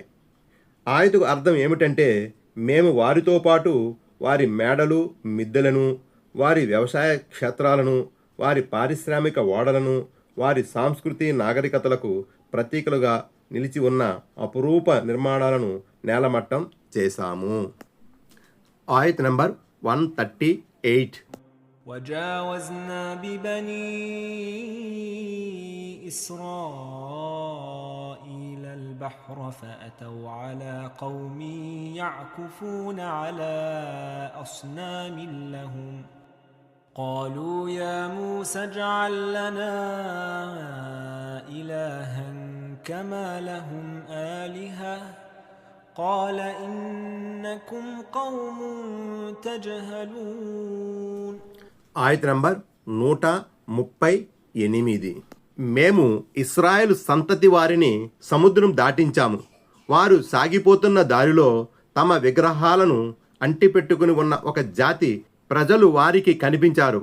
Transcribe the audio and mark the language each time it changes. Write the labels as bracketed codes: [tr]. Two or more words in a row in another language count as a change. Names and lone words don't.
[te] ఆయతకు అర్థం ఏమిటంటే మేము వారితో పాటు వారి మేడలు, మిద్దెలను, వారి వ్యవసాయ క్షేత్రాలను, వారి పారిశ్రామిక ఓడలను, వారి సంస్కృతి నాగరికతలకు ప్రతీకలుగా నిలిచి ఉన్న అపురూప నిర్మాణాలను నేలమట్టం చేశాము. ఆయత్ నంబర్ 138. [ar] وجاوزنا ببني إسرائيل البحر فأتوا على قوم يعكفون على أصنام لهم قالوا يا موسى اجعل لنا إلها كما لهم آلهة قال إنكم قوم تجهلون. [te] ఆయత్ నంబర్ 138. మేము ఇశ్రాయేలు సంతతి వారిని సముద్రం దాటించాము. వారు సాగిపోతున్న దారిలో తమ విగ్రహాలను అంటిపెట్టుకుని ఉన్న ఒక జాతి ప్రజలు వారికి కనిపించారు.